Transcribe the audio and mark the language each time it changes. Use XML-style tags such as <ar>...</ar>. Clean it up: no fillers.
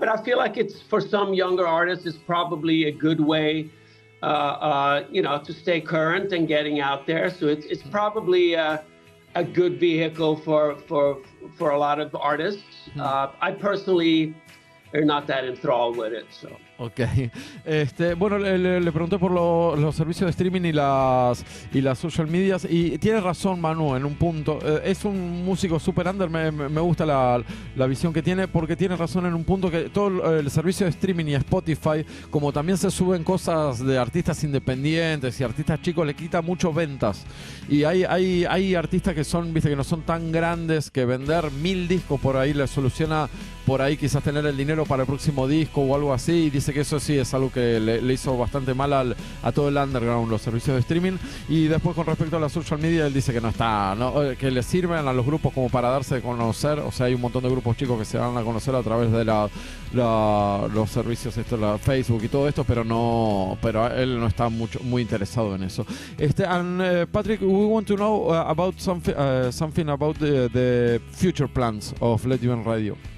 <en>But I feel like it's, for some younger artists, it's probably a good way, to stay current and getting out there. So it's probably a good vehicle for a lot of artists. I personally are not that enthralled with it, so. Ok.</en> <es>Bueno, le pregunté por los servicios de streaming y las social medias, y tiene razón Manu en un punto. Es un músico super under, me gusta la visión que tiene, porque tiene razón en un punto que todo el servicio de streaming y Spotify, como también se suben cosas de artistas independientes y artistas chicos, le quita mucho ventas. Y hay artistas que son, viste, que no son tan grandes, que vender 1000 discos por ahí les soluciona, por ahí quizás tener el dinero para el próximo disco o algo así, y dice que eso sí es algo que le hizo bastante mal a todo el underground, los servicios de streaming. Y después, con respecto a la social media, él dice que que le sirven a los grupos como para darse a conocer. O sea, hay un montón de grupos chicos que se dan a conocer a través de los servicios, la Facebook y todo esto, pero él no está muy interesado en eso.</es> <en>Patrick, we want to know about something about the future plans of LATVIAN Radio.</en>